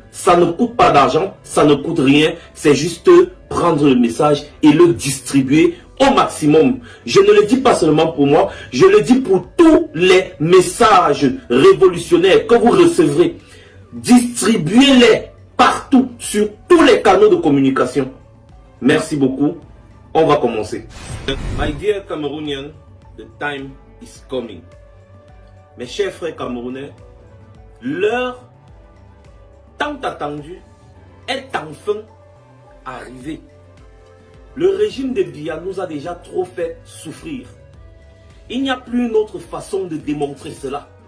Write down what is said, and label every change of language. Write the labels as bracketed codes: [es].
[fr] Ça ne coûte pas d'argent, ça ne coûte rien. C'est juste prendre le message et le distribuer au maximum. Je ne le dis pas seulement pour moi, je le dis pour tous les messages révolutionnaires que vous recevrez. Distribuez-les partout, sur tous les canaux de communication. Merci beaucoup. On va commencer. [en] My dear Cameroonian, the time is coming. [fr] Mes chers frères camerounais, l'heure tant attendue est enfin arrivée. Le régime de Biya nous a déjà trop fait souffrir. Il n'y a plus une autre façon de démontrer cela.